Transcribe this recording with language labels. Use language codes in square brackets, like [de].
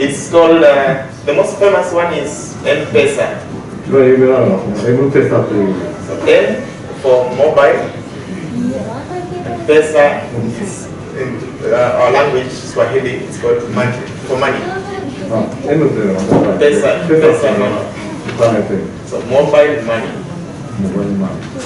[en] It's called, the most famous one is M-Pesa. [ja] 一番有名なのはM-Pesa という。 [en] So M for mobile, and Pesa is in our language, Swahili, it's called money, for money. [ja] M というのは Pesa のお金という。 [en] So mobile money. [ja] モバイルマネー。